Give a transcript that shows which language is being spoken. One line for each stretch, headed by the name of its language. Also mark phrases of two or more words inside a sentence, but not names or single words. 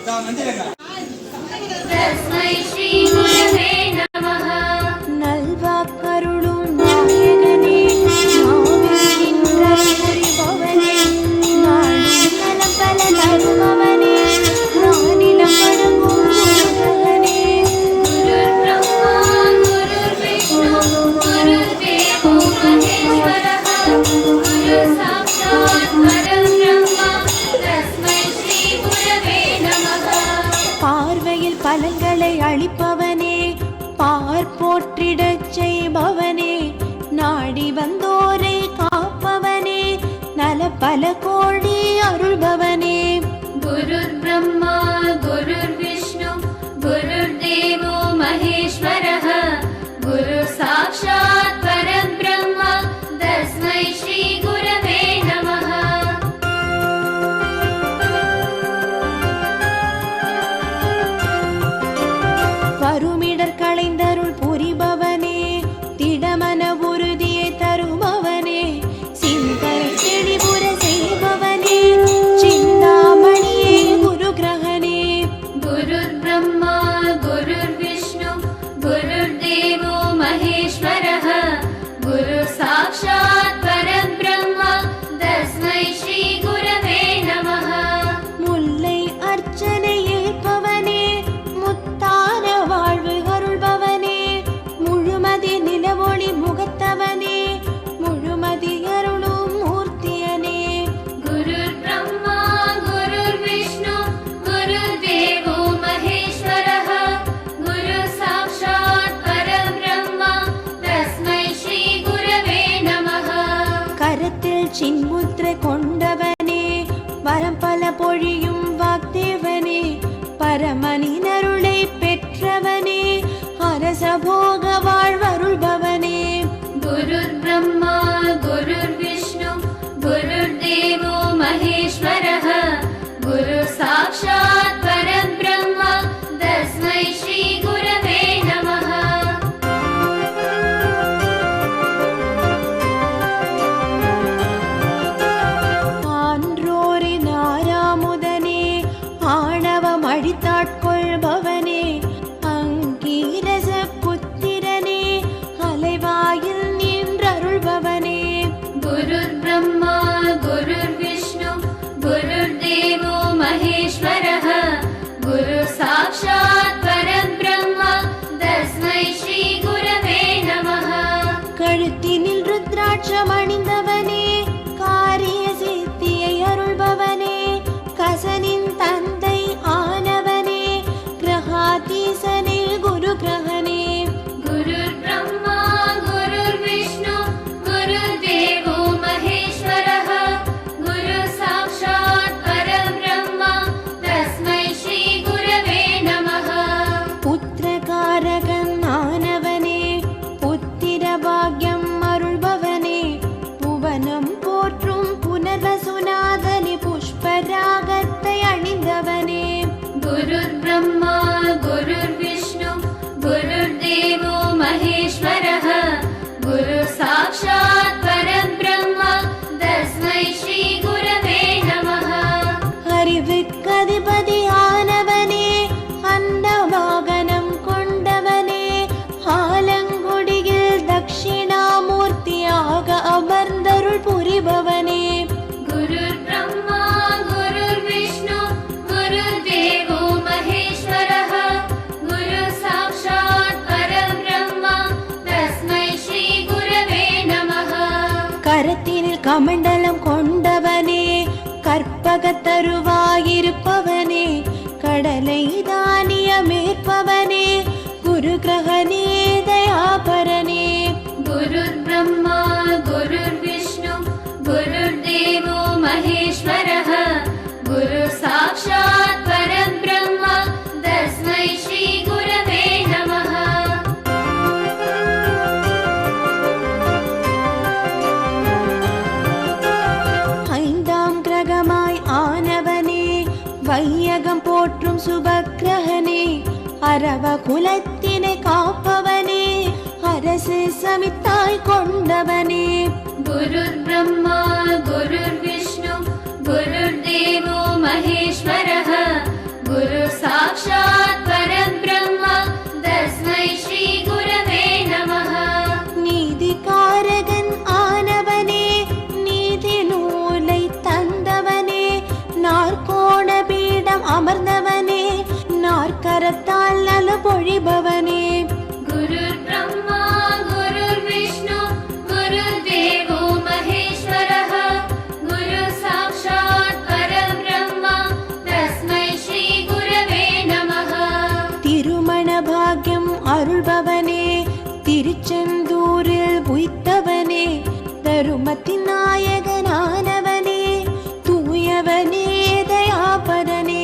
Sanskrit: तस्मै श्री गुरवे नमः
Tamil: நல்வாக்கருளும் நாயகனே நாவிற்கின்ற புரிபவனே நாடும் நலம் பல தருபவனே நானிலம் வழங்கும் குருகனே
Sanskrit: गुरुर्ब्रह्मा गुरुर्विष्णु गुरुर्देवो महेश्वरः गुरु साक्षात् परब्रह्म तस्मै श्री गुरवे नमः
Tamil: பார்வையில் பலன்களை அளிப்பவனே பார் போற்றிடச் செய்பவனே நாடி வந்தோரை காப்பவனே நல பல கோடி அருள்பவனே
Sanskrit: गुरुर्ब्रह्मा गुरुर्विष्णु गुरुर्देवो महेश्वरः गुरु साक्षात् परब्रह्म तस्मै श्री गुरवे नमः
Tamil: வருமிடர் களைந்தருள் புரிபவனே திடமன உறுதியை தருபவனே சிந்தனை தெளிவுற செய்பவனே சிந்தாமணியே குரு கிரகனே
Sanskrit: गुरुर्ब्रह्मा गुरुर्विष्णु गुरुर्देवो महेश्वरः गुरु साक्षात् परब्रह्म तस्मै श्री गुरवे नमः
Tamil: முல்லை அர்ச்சனை ஏற்பவனே முத்தான வாழ்வு அருள்பவனே முழுமதி நிலவொளி முகத்தவனே முழுமதி அருளும் மூர்த்தியனே
Sanskrit: गुरुर्ब्रह्मा गुरुर्विष्णु गुरुर्देवो महेश्वरः गुरु साक्षात् परब्रह्म तस्मै श्री गुरवे नमः
Tamil: கரத்தில் சின்முத்திரை கொண்டவனே வரம் பல பொழியும் வாக்தேவனே பரமனின் அருளை பெற்றவனே அரச போக வாழ்வருள்பவனே
Sanskrit: गुरुर्ब्रह्मा गुरुर्विष्णु गुरुर्देवो महेश्वरः गुरु साक्षात् परब्रह्म तस्मै श्री गुरवे नमः
Tamil: ஆன்றோரின் ஆறாமுதனே ஆணவம் அழித்தாட்கொள்பவனே அங்கீரச புத்திரனே அலைவாயில் நின்றருள்பவனே
Sanskrit: गुरुर्ब्रह्मा गुरुर्विष्णु गुरुर्देवो महेश्वरः गुरु साक्षात् परब्रह्म तस्मै श्री गुरवे नमः
Tamil: கழுத்தினில் ருத்ராட்சம் அணிந்தவனே காரிய சித்தியை அருள்பவனே கசனின் தந்தை ஆனவனே கிரகாதீசனே குரு கிரகனே
Sanskrit: गुरुर्ब्रह्मा गुरुर्विष्णु गुरुर्देवो महेश्वरः गुरु साक्षात् परब्रह्म तस्मै श्री गुरवे नमः
Tamil: புத்திரகாரகன் ஆனவனே புத்திர பாக்யம் அருள்பவனே புவனம் போற்றும் புனர்வசுநாதனே புஷ்பராகத்தை அணிந்தவனே
Sanskrit: गुरुर्ब्रह्मा गुरुर्विष्णु गुरुर्देवो महेश्वरः गुरु साक्षात् परब्रह्म तस्मै श्री गुरवे नमः
Tamil: அறிவுக்கதிபதியானவனே அன்னவாகனம் கொண்டவனே ஆலங்குடியில் தட்சிணாமூர்த்தியாக அமர்ந்தருள் புரிபவனே
Sanskrit: गुरुर्ब्रह्मा गुरुर्विष्णु गुरुर्देवो महेश्वरः गुरु साक्षात् परब्रह्म तस्मै श्री गुरवे नमः
Tamil: கரத்தினில் கமண்டலம் கொண்டவனே கற்பகத்தருவாயிருப்பவனே கடலை தானியமேற்பவனே குரு கிரகனே தயாபரனே
Sanskrit: गुरुर्ब्रह्मा गुरुर्विष्णु गुरुर्देवो महेश्वरः गुरु साक्षात् परब्रह्म तस्मै श्री गुरवे नमः
Tamil: ஐந்தாம் கிரகமாய் ஆனவனே வையகம் போற்றும் சுபக்கிரகனே அரவ குலத்தினை காப்பவனே அரசு சமித்தாய் கொண்டவனே
Sanskrit: गुरुर्ब्रह्मा गुरुर्विष्णु गुरुर्देवो महेश्वरः गुरु साक्षात् परब्रह्म तस्मै श्री गुरवे नमः
Tamil: நீதிகாரகன் ஆனவனே நீதி நூலை தந்தவனே நாற்கோண பீடம் அமர்ந்தவனே நாற்கரத்தால் நல பொழிபவனே
Sanskrit: गुरुर्ब्रह्मा गुरुर्विष्णु गुरुर्देवो महेश्वरः गुरु साक्षात् परब्रह्म तस्मै श्री गुरवे नमः
Tamil: திருமண பாக்யம் அருள்பவனே திருச்செந்தூரில் உய்த்தவனே தருமத்தின் நாயகனானவனே தூயவனே தயாபரனே